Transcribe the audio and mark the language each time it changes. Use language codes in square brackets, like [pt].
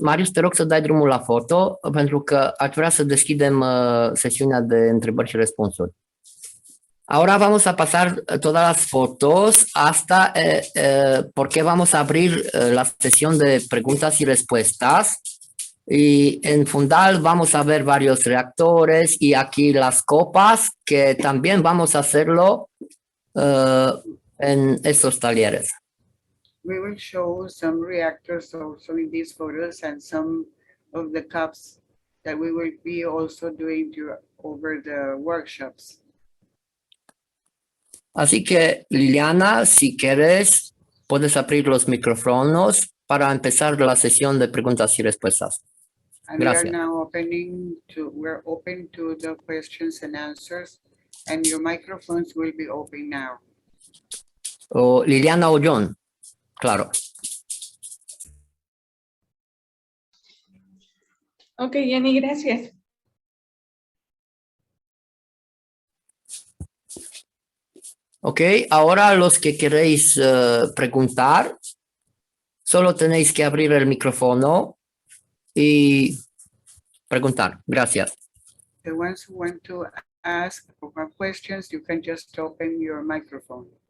[ro] Marius, te rog să dai drumul la foto, pentru că aș vrea să deschidem sesiunea de întrebări și răspunsuri. [es] Ahora vamos a pasar todas las fotos hasta porque vamos a abrir la sesión de preguntas y respuestas. Y en Fundal vamos a ver varios reactores y aquí las copas que también vamos a hacerlo en estos talleres. [en] We will show some reactors also in these photos and some of the cups that we will be also doing over the workshops. [es] Así que, Liliana, si quieres, puedes abrir los micrófonos para empezar la sesión de preguntas y respuestas. [en] And [es] Gracias. [en] we are now we're open to the questions and answers, and your microphones will be open now. [es] O Liliana o John, claro. Ok, Jenny, gracias. Ok, ahora los que queréis preguntar, solo tenéis que abrir el micrófono y preguntar. Gracias. [en] The ones who want to ask or have questions, you can just open your microphone.